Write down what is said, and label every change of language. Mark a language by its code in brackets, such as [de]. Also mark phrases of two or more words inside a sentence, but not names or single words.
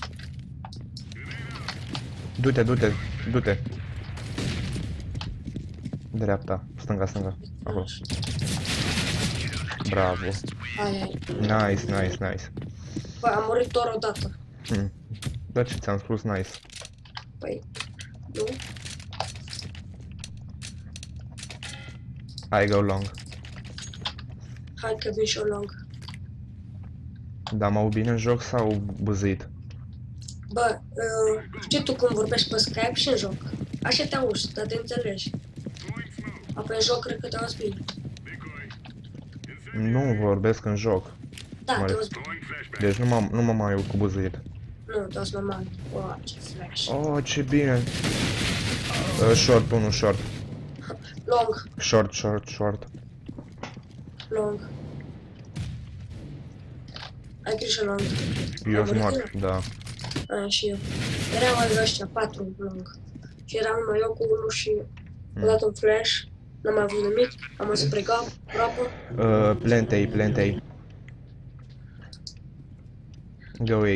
[ro] Du-te. Dreapta. Stânga. Acolo. Bravo. Ai. Nice. Bă, am murit doar o dată. Da, ce ți-am spus, nice. Păi, nu? [en] I go long. [ro] Hai că vin și eu long. Dar m-au bine în joc sau buzit? Bă, știi tu cum vorbești pe Skype și în joc? Așa te auzi, dar te înțelegi. Apoi în joc cred că te auzi bine. Nu vorbesc în joc. Da, Mă te ref- auzi bine. Deci nu mă mai aud cu buzit. Nu, te auzi normal. Wow, ce flash. Oh, ce bine. Short, unul short. Long, Short. long. Ai grijă long. Eu Am sunt murit mort, da. Aia și eu. Erau ai ăștia, 4 long. Și eram numai eu cu unul și am dat un flash. N-am mai avut nimic. Am mers spre groapă. [en] Plant A. Go A.